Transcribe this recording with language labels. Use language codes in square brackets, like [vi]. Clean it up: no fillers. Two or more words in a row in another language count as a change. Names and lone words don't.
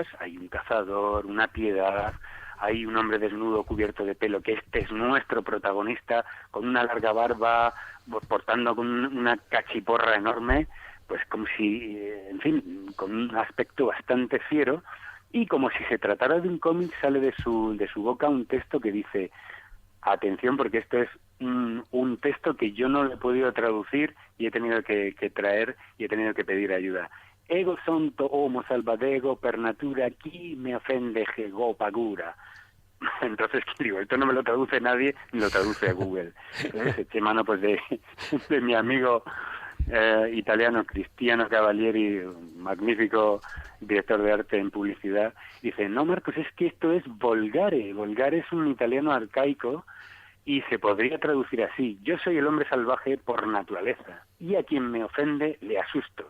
[es] Hay un cazador, una piedad, hay un hombre desnudo cubierto de pelo, que este es nuestro protagonista, con una larga barba, portando con una cachiporra enorme, pues como si, en fin, con un aspecto bastante fiero, y como si se tratara de un cómic, sale de su boca un texto que dice: atención, porque esto es un texto que yo no lo he podido traducir y he tenido que traer y he tenido que pedir ayuda. [it] Ego sonto homo salvadego per natura qui me ofende jego pagura. [es] Entonces, digo, esto no me lo traduce nadie, ni lo traduce a Google. Entonces eché mano pues de mi amigo italiano Cristiano Cavalieri, magnífico director de arte en publicidad. Dice: no, Marcos, es que esto es volgare. Volgare es un italiano arcaico y se podría traducir así: yo soy el hombre salvaje por naturaleza y a quien me ofende le asusto.